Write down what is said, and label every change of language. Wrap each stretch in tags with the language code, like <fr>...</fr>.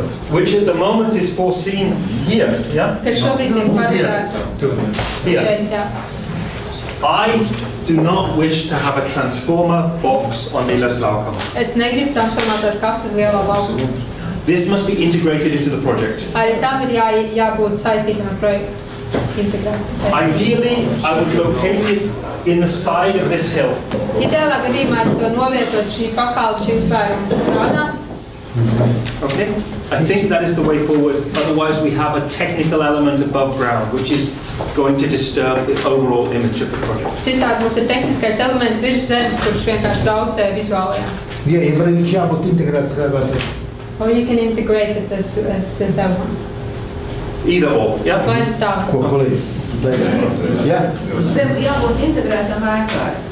<en>which at the moment is foreseen here, yeah?</en> <lv>kas šobrīd tiek paredzēta</lv> <en>Here.</en> <lv>šeit, jā.</lv> <en>I do not wish to have a transformer box on Lilas laukums.</en> <lv>Es negribu transformātoru kastes lielā laukumā.</lv> <en>This must be integrated into the project.</en> <lv>Arī tam ir jābūt saistītam ar projektu.</lv> <en>Ideally, I would locate it in the side of this hill.</en> <lv>Ideālā gadījumā es to novietot šī pakalpa, šī uztvēruma zānā.</lv> <en>Okay? I think that is the way forward. Otherwise, we have a technical element above ground, which is going to disturb the overall image of the project.</en> <lv>Citādi mums ir tehniskais elements virs zemes, kurš vienkārši traucē vizuālajā. Jā, viņš jābūt integrēts rēbēties.</lv> <en>Or you can integrate it as that one. Either or, yeah?</en> <lv>Vai tā? Ko, kolēģi? Jā? Zem jābūt integrētam ēkai.</lv>